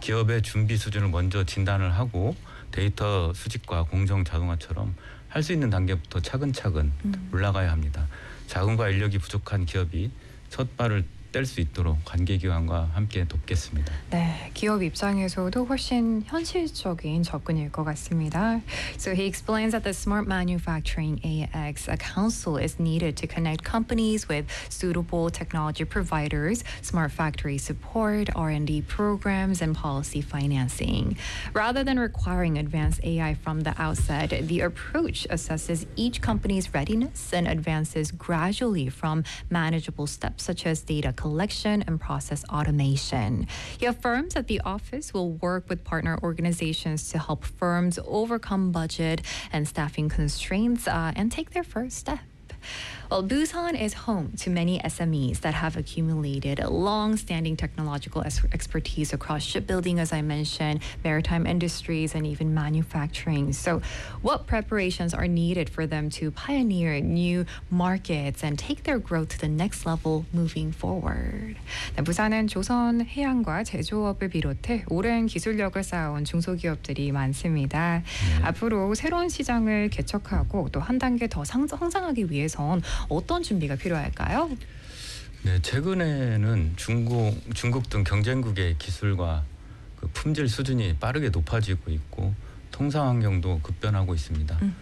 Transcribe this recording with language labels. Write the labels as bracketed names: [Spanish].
[Korean] 기업의 준비 수준을 먼저 진단을 하고 데이터 수집과 공정 자동화처럼 할 수 있는 단계부터 차근차근 올라가야 합니다. 자금과 인력이 부족한 기업이 첫 발을 뗄 수 있도록 관계기관과 함께 돕겠습니다. 네, 기업 입장에서도 훨씬 현실적인 접근일 것 같습니다. [English] So he explains that the smart manufacturing AX, a council is needed to connect companies with suitable technology providers, smart factory support, R&D programs, and policy financing. Rather than requiring advanced AI from the outset, the approach assesses each company's readiness and advances gradually from manageable steps such as data collection and process automation. He affirms that the office will work with partner organizations to help firms overcome budget and staffing constraints and take their first step. Well, Busan is home to many SMEs that have accumulated long-standing technological expertise across shipbuilding, as I mentioned, maritime industries, and even manufacturing. So what preparations are needed for them to pioneer new markets and take their growth to the next level moving forward? [Korean] 네, 부산은 조선, 해양과 제조업을 비롯해 오랜 기술력을 쌓아온 중소기업들이 많습니다. 앞으로 새로운 시장을 개척하고 또 한 단계 더 성장하기 위해선 어떤 준비가 필요할까요? 네, 최근에는 중국 등 경쟁국의 기술과 그 품질 수준이 빠르게 높아지고 있고 통상 환경도 급변하고 있습니다.